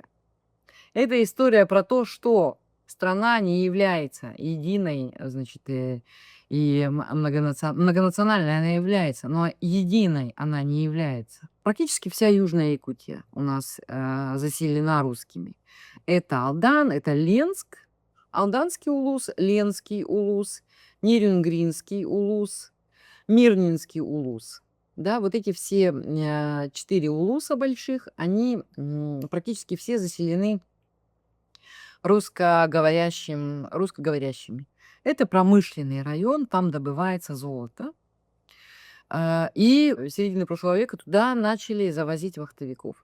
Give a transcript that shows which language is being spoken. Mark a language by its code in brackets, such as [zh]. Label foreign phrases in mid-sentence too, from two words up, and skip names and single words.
[ru] Это история про то, что страна не является единой, значит, и многонациональной она является, но единой она не является. Практически вся Южная Якутия у нас заселена русскими. Это Алдан, это Ленск, Алданский улус, Ленский улус, Нерюнгринский улус, Мирнинский улус. Да, вот эти все 4 улуса больших, они практически все заселены русскоговорящими. Это промышленный район, там добывается золото. И с середины прошлого века туда начали завозить вахтовиков.